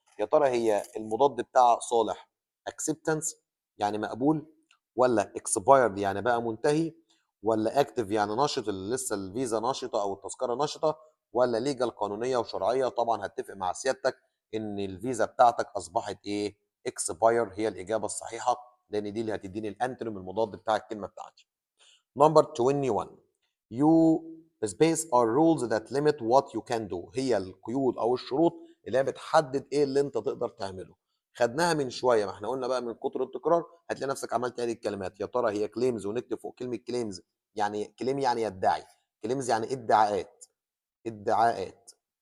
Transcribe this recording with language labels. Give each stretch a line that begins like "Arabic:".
Arabic: يا ترى هي المضاد بتاع صالح acceptance يعني مقبول، ولا expired يعني بقى منتهي، ولا active يعني نشط اللي لسه الفيزا نشطة أو التذكرة نشطة، ولا legal قانونية وشرعية؟ طبعا هتفق مع سيادتك إن الفيزا بتاعتك أصبحت إيه؟ اكسباير هي الاجابه الصحيحه، لان دي اللي هتديني الانتونيم المضاد بتاع الكلمه بتاعتي. نمبر 21.
English: You space are rules that limit what you can do.
Arabic: هي القيود او الشروط اللي هي بتحدد ايه اللي انت تقدر تعمله. خدناها من شويه، ما احنا قلنا بقى من كتر التكرار هتلاقي نفسك عملت هذه الكلمات. يا ترى هي كليمز ونكتب فوق كلمه كليمز يعني كليم يعني يدعي، كليمز يعني ادعاءات، ادعاءات.